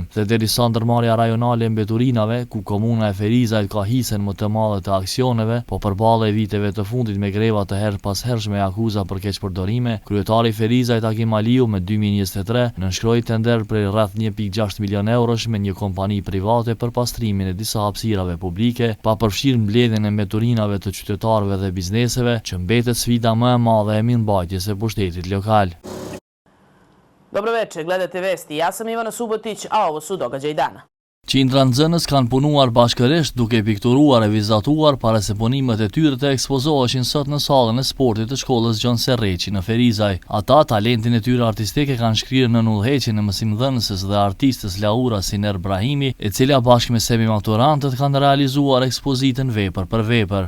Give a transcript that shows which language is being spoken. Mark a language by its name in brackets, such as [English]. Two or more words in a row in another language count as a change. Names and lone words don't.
[Albanian] Dhe derisa ndërmarrja rajonale e mbeturinave, ku komuna e Ferizajt ka hisen më të madhe të aksioneve, po përballë viteve të fundit me greva të herë pas hershme e akuza për keqpërdorime, kryetari i Ferizajt Agim Aliu me 2023 nënshkroi tender për rreth 1.6 milion eurosh me një kompani private për pastrimin e disa hapësirave publike, pa përfshirë mbledhjen e mbeturinave të qytetarëve dhe bizneseve, që mbetet sfida më e madhe e mirëmbajtjes së pushtetit lokal. [Serbian] Dobro večer, gledate vesti. Ja sam Ivana Subotić, a ovo su događaji dana. [Albanian] Qindra nxënës kanë punuar bashkërisht duke pikturuar e vizatuar para se punimet e tyre të ekspozoheshin sot në sallën e sportit të shkollës Gjon Serreqi në Ferizaj. Ata talentin e tyre artistike kanë shkrirë në udhëheqjen e mësimdhënëses dhe artistës Laura Siner Brahimi, e cila bashkë me semi-maturantët kanë realizuar ekspozitën vepër për vepër.